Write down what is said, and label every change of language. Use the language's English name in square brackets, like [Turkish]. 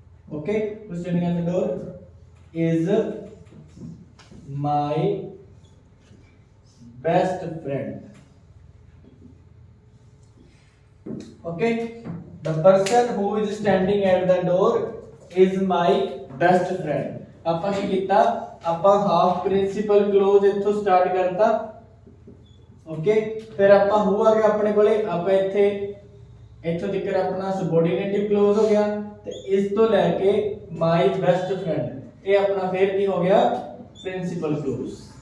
[English] okay, who is standing at the door is my best friend। okay, the person who is standing at the door is my best friend. [Punjabi] ਆਪਾਂ ਕੀ ਕੀਤਾ, ਆਪਾਂ half principal close ਇੱਥੋਂ start ਕਰਤਾ। Okay, ਫਿਰ ਆਪਾਂ ਹੂ ਆ ਗਿਆ ਆਪਣੇ ਕੋਲੇ, ਆਪਾਂ ਇੱਥੇ ਇੱਥੋਂ ਤੱਕ ਆਪਣਾ ਸਬੋਰਡੀਨੇਟਿਵ ਕਲੋਜ਼ ਹੋ ਗਿਆ ਤੇ ਇਸ ਤੋਂ ਲੈ ਕੇ [English] my best friend [Punjabi] ਇਹ ਆਪਣਾ ਫਿਰ ਕੀ ਹੋ ਗਿਆ ਪ੍ਰਿੰਸੀਪਲ ਕਲੋਜ਼।